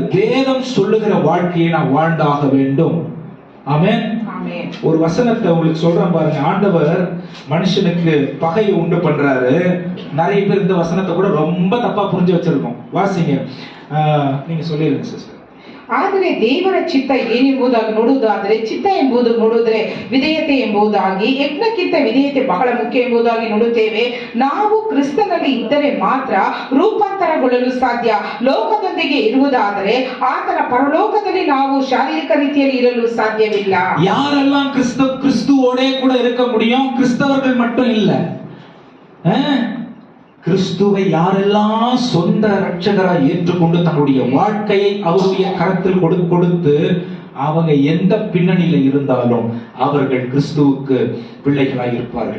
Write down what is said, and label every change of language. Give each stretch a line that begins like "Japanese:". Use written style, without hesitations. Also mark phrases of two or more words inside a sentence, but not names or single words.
Tamil: வேதம் சொல்லுகிற வாழ்க்கையை நான் வாழ்ந்தாக வேண்டும். ஆமென். ஒரு வசனத்தை உங்களுக்கு சொல்றேன் பாருங்க. ஆண்டவர் மனுஷனுக்கு பகையை உண்டு பண்றாரு. நிறைய பேர் இந்த வசனத்தை கூட ரொம்ப தப்பா புரிஞ்சு வச்சிருக்கோம். வாசிங்க. நீங்க சொல்லிருங்க சிஸ்டர்.
Kannada: ಆದರೆ ದೇವರ ಚಿತ್ತ ಏನೆಂಬುದಾಗಿ ನೋಡುವುದಾದರೆ, ಚಿತ್ತ ಎಂಬುದು ನೋಡಿದ್ರೆ ವಿಧೇಯತೆ ಎಂಬುದಾಗಿ, ಯಜ್ಞಕ್ಕಿಂತ ವಿಧೇಯತೆ ಬಹಳ ಮುಖ್ಯ ಎಂಬುದಾಗಿ ನೋಡುತ್ತೇವೆ. ನಾವು ಕ್ರಿಸ್ತನಲ್ಲಿ ಇದ್ದರೆ ಮಾತ್ರ ರೂಪಾಂತರಗೊಳ್ಳಲು ಸಾಧ್ಯ. ಲೋಕದೊಂದಿಗೆ ಇರುವುದಾದರೆ ಆತನ ಪರಲೋಕದಲ್ಲಿ ನಾವು ಶಾರೀರಿಕ ರೀತಿಯಲ್ಲಿ ಇರಲು ಸಾಧ್ಯವಿಲ್ಲ.
Tamil: யாரெல்லாம் கிறிஸ்துவோட கூட இருக்க முடியும்? கிறிஸ்தவர்கள் மட்டும் இல்ல. கிறிஸ்துவை யாரெல்லாம் சொந்த ரட்சகராய் ஏற்றுக்கொண்டு தன்னுடைய வாழ்க்கையை அவருடைய கரத்தில் கொடுத்து அவங்க எந்த பின்னணியில இருந்தாலும் அவர்கள் கிறிஸ்துவுக்கு பிள்ளைகளாய் இருப்பார்கள்.